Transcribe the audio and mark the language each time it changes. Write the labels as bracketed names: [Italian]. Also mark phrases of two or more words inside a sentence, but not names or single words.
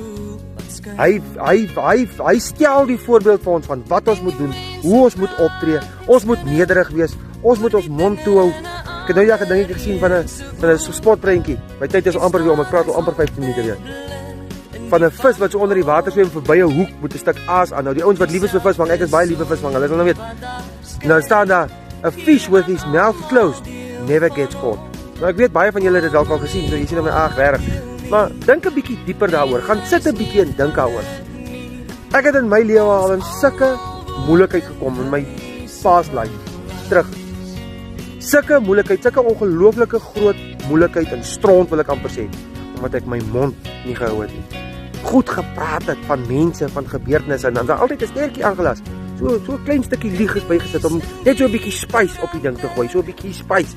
[Afrikaans] Hy stel die voorbeeld vir ons van wat ons moet doen, hoe ons moet optree, ons moet nederig wees, ons moet ons mond toe hou. Ek het nou ja 'n dingetjie gesien van 'n spotprentjie. My tyd is al amper weer om, ek praat al amper 15 minute weer. Van 'n vis wat so onder die water swem verby 'n hoek met 'n stuk aas aan. Nou die ouens wat lief is vir visvang, ek is baie lief vir visvang, hulle sal nou weet. En dan staan daar, [English] a fish with his mouth closed never gets caught. [Afrikaans] Nou ek weet baie van julle het dit dalk al gesien, so jy sien hom reg. Maar dink 'n bietjie dieper daaroor. Gaan sit 'n bietjie en dink daaroor. Ek het in my lewe al in sulke moeilikheid gekom in my [English] past life [Afrikaans] terug. Sulke moeilikheid, sulke ongelooflike groot moeilikheid en stront wil ek amper sê, omdat ek my mond nie gehou het nie. Goed gepraat het van mense, van gebeurtenisse en dan altyd 'n stertjie aangelas. So 'n klein stukkie lieg is bygesit om net so 'n bietjie spice op die ding te gooi, so 'n bietjie spice.